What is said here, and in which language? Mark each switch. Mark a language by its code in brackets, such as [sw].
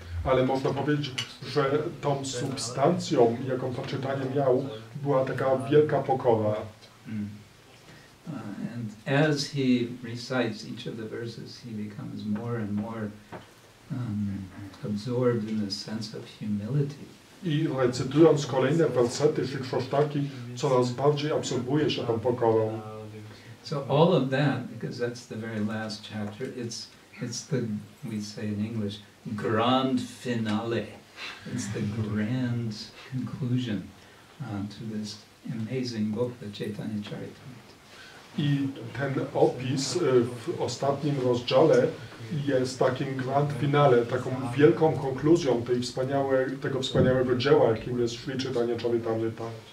[pl] Ale można powiedzieć, że tą substancją, jaką Pan Chaitanya miał, była taka wielka pokora. [en] And as he recites each of the verses, he becomes more and more absorbed in the sense of humility. [pl] I recytując kolejne wersety Shikshashtaki, coraz bardziej absorbuje się tą pokorą. [en] So all of that, because that's the very last chapter, it's the, we say in English, grand finale. It's the grand conclusion to this amazing book, the Caitanya-caritāmṛta. [pl] I ten opis w ostatnim rozdziale jest takim grand finale, taką wielką konkluzją tego wspaniałego dzieła, jakim jest Śrī Caitanya-caritāmṛta.